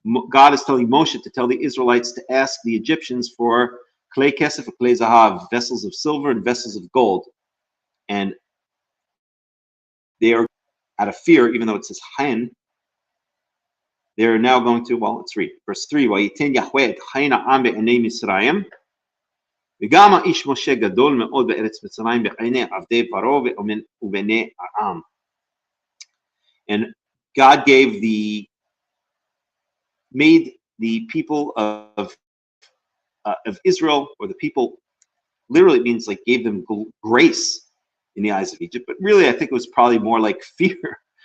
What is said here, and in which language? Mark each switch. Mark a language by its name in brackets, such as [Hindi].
[English] God is telling Moshe to tell the Israelites to ask the Egyptians for klei kesef and klei zahav, vessels of silver and vessels of gold. And they are out of fear, even though it says hain, they're now going to, well, let's read. Verse 3, [Hebrew] وَيِتِنْ يَحْوَيْ et chayin ha'am be'enei Mitzrayim, וגם האיש משה גדול מאוד בארץ מצרים בעיני עבדי פרעה ובעיני העם. [English] And God made the people of Israel, or the people, literally it means like gave them grace in the eyes of Egypt, but really I think it was probably more like fear.